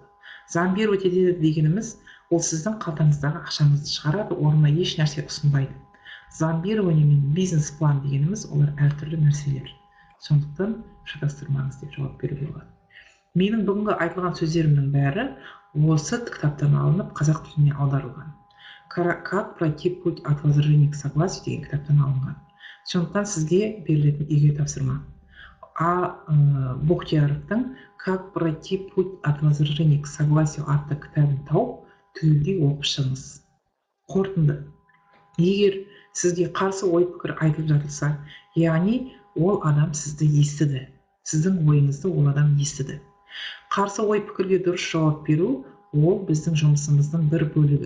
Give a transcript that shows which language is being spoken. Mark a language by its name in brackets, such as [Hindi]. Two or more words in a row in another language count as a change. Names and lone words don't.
[Kazakh] Зомбировать етеді дегеніміз, ол сіздің қалтаңыздағы ақшаңызды шығарады, орнына еш нәрсе ұсынбайды. Зомбирование мен бизнес-план дегеніміз олар әртүрлі нәрселер. Сондықтан шатастырмаңыз деп жауап беруге болады. Менің бүгінгі айтылған сөздерімнің бәрі осы кітаптан алынып қазақ тіліне аударылған. Как пройти путь от возражения к согласию деген кітаптан алынған. Сондықтан сізге берілетін үйге тапсырма. Бухтияровтың Как пройти путь от возражения к согласию атты кітабын тауып, түгелдей оқып шығыңыз. Қорытынды: егер сізге қарсы ой пікір айтылып жатылса, яғни ол адам сізді естіді, сіздің ойыңызды ол адам естіді. Қарсы ой пікірге дұрыс жауап беру ол біздің жұмысымыздың бір бөлігі.